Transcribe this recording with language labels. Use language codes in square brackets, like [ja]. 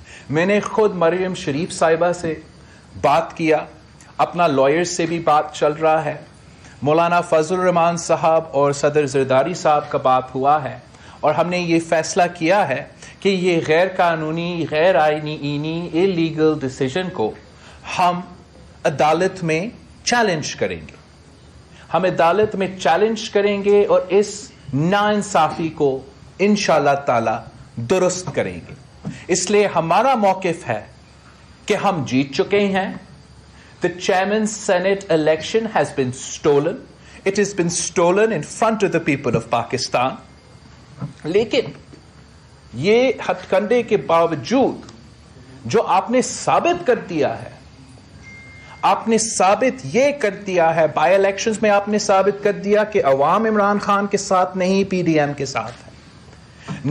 [ur] میں نے خود مریم شریف صاحبہ سے بات کیا، اپنا لائر سے بھی بات چل رہا ہے، مولانا فضل الرحمان صاحب اور صدر زرداری صاحب کا بات ہوا ہے، اور ہم نے یہ فیصلہ کیا ہے کہ یہ غیر قانونی، غیر آئینی اللیگل ڈیسیژن کو ہم عدالت میں چیلنج کریں گے. ہم عدالت میں چیلنج کریں گے اور اس ناانصافی کو انشاءاللہ تعالی درست کریں گے. اس لیے ہمارا موقف ہے کہ ہم جیت چکے ہیں. [en] The chairman's Senate election has been stolen. It has been stolen in front of the people of Pakistan. [ur] لیکن یہ ہتھ کنڈے کے باوجود جو آپ نے ثابت کر دیا ہے، آپ نے ثابت یہ کر دیا ہے، بائی الیکشنز میں آپ نے ثابت کر دیا کہ عوام عمران خان کے ساتھ نہیں، پی ڈی ایم کے ساتھ ہے.